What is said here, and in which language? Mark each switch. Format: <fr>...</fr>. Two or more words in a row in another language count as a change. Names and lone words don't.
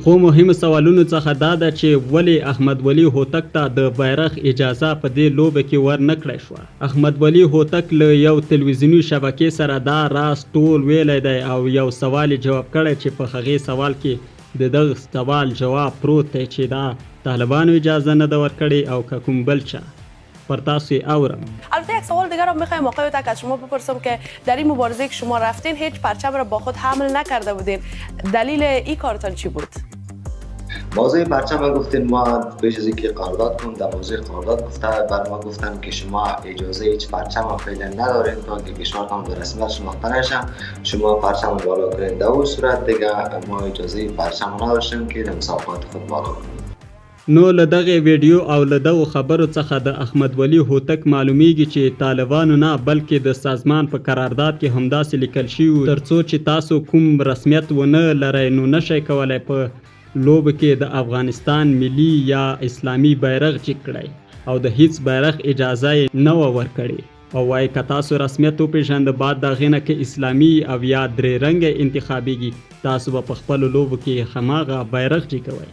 <ps>خو مهمو سوالونو څخه دا ده چې ولې احمد ولی هوتک ته د بیرغ اجازه په دې لوبه کې ور نه کړی شوه. احمد ولی هوتک له یو تلویزیوني شبکې سره دا راز ټول ویلی دی او یو سوال یې جواب کړی چې په هغې سوال کې د دغه سوال جواب پروت دی چې دا طالبانو اجازه نه ده ورکړې او که کوم بل چا. پر تاسو اورم.</ps> <fa>البته یک سوال دیگر هم میخوایم آقای هوتک از شما بپرسم که در این مبارزه که شما رفتین هیچ پرچم را با خود حمل نکرده بودین، دلیل این کارتان چی بود؟ موضوع پرچم گفتین ما پیش از اینکه قرارداد کنیم در موضوع قرارداد گفته بر ما گفتن که شما اجازه هیچ پرچم فعلا ندارین تا که کشورتان به رسمیت شناخته نشه، شما پرچم بالا کنین. در اون صورت دیگه ما اجازه پرچم نداشتیم که در مسابقات خود بالا کنیم.</fa> <ps>نو له دغې ویډیو او له دغو خبرو څخه د احمد ولی هوتک معلومیږي چې طالبانو نه بلکې د سازمان په قرارداد کې همداسې لیکل شوي تر څو چې تاسو کوم رسمیت ونه لرئ نو نشئ کولی په لوبه کې د افغانستان ملي یا اسلامي بیرغ جګ کړئ او د هیڅ بیرغ اجازه یې نه وه ورکړې او وایي که تاسو رسمیت وپېژنده بعد د هغې نه که اسلامي او یا درې رنګه انتخابیږي تاسو به په خپلو لوبو کې هماغه بیرغ جګوئ.</ps>